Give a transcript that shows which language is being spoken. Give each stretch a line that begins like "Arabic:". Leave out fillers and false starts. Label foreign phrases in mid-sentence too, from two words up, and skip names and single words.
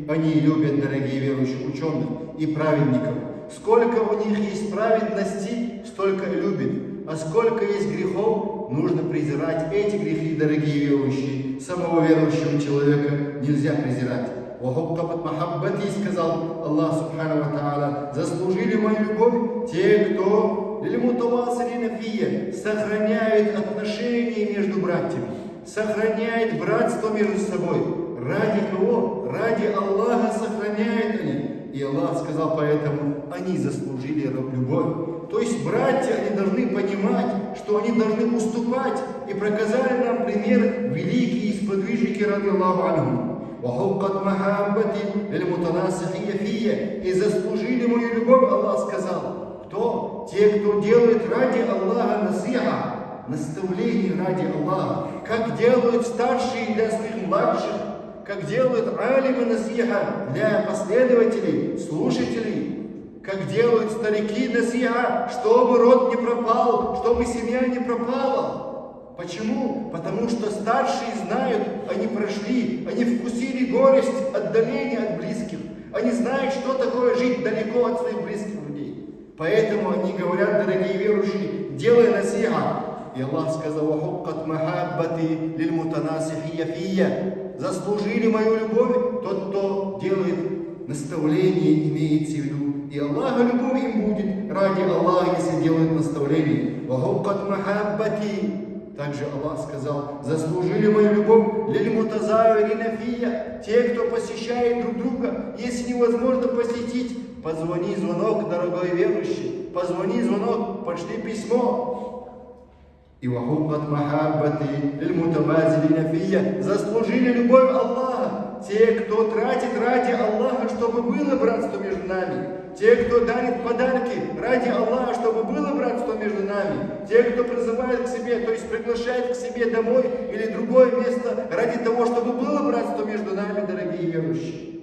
Russian: Они любят, дорогие верующие, ученых и праведников. Сколько у них есть праведности, столько и любят. А сколько есть грехов, нужно презирать эти грехи, дорогие верующие. Самого верующего человека нельзя презирать.
Arabic: «وحقت محبتي»,
Russian: сказал
Arabic: الله سبحانه وتعالى,
Russian: заслужили мою любовь те, кто
Arabic: للمتواصلين في,
Russian: сохраняет отношения между братьями, сохраняет братство между собой. Ради кого? Ради Аллаха сохраняют они. И Аллах сказал, поэтому они заслужили любовь. То есть братья, они должны понимать, что они должны уступать. И показали нам пример великие сподвижники,
Arabic: رضي الله عنهم. «وحقت محبتي للمتناصحين في».
Russian: И заслужили мою любовь, Аллах сказал. Кто? Те, кто делает ради Аллаха насиха, наставление ради Аллаха. Как делают старшие для своих младших, как делают алимы насиха для последователей, слушателей, как делают старики насиха, чтобы род не пропал, чтобы семья не пропала. Почему? Потому что старшие знают, они прошли, они вкусили горесть отдаления от близких. Они знают, что такое жить далеко от своих близких людей. Поэтому они говорят, дорогие верующие, делай насиха. И Аллах сказал:
Arabic: «وحقت محбتي للمتناصحين في».
Russian: Заслужили мою любовь тот, кто делает наставление, имеется в виду. И Аллаха любовь им будет ради Аллаха, если делают наставление.
Arabic: «وحقت محبتي».
Russian: Также Аллах сказал: заслужили мою любовь
Arabic: للمتزاورين في.
Russian: Те, кто посещает друг друга, если невозможно посетить, позвони звонок, дорогой верующий. Позвони звонок, пошли письмо.
Arabic: И «وحقت محبتي للمتباذلين في».
Russian: Заслужили любовь Аллаха те, кто тратит ради Аллаха, чтобы было братство между нами. Те, кто дарит подарки ради Аллаха, чтобы было братство между нами. Те, кто призывает к себе, то есть приглашает к себе домой или другое место ради того, чтобы было братство между нами, дорогие верующие.